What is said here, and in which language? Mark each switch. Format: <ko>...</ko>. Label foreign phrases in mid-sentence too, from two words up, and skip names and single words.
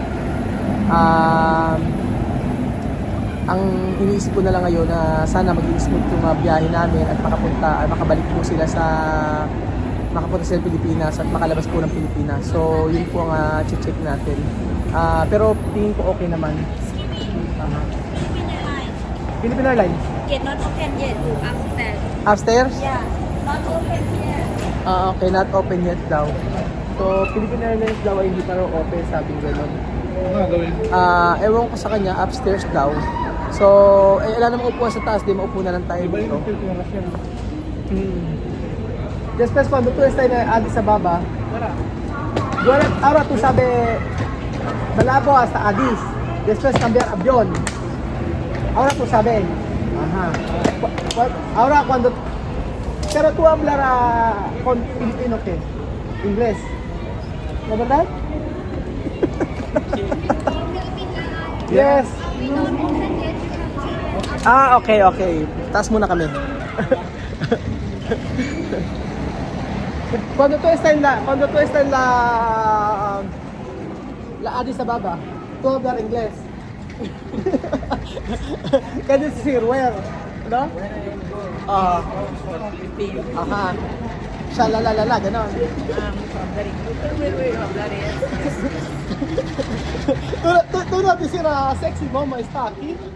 <tl>Ang iniisip ko na lang ngayon na sana maging smooth yung biyahe namin at makabalik po sila makapunta sa Pilipinas at makalabas po ng Pilipinas. So, yun po ang check natin. Pero tingin ko okay naman. Philippine Airlines.</tl> <en>Gate not open yet. Upstairs. Upstairs? Yeah. Not open yet. Okay, not open yet daw.</en> <tl>So, Philippine Airlines daw ay hindi pa raw open, sabi gano'n. Ewan ko sa kanya, upstairs daw. So, wala namang upuan sa taas, di maupo na lang tayo dito.</tl> <es>Después cuando tú estás en Addis Ababa, ahora tú sabes Malabo hasta Addis, después cambiar avión. Ahora tú sabes. Ajá. Ahora cuando pero tú hablarás con Filipino ¿qué? Inglés. ¿No verdad? Yes.</es> <tl>Okay. Taas muna kami.</tl> <es>Cuando tú estás en la Addis Ababa, tú hablas inglés.</es> <en>Can you see where? No?</en> <tl>Aha. Shalalalala, ganon.</tl> <es>Tú no decir</es> <en>sexy mama</en> <es>está aquí.</es>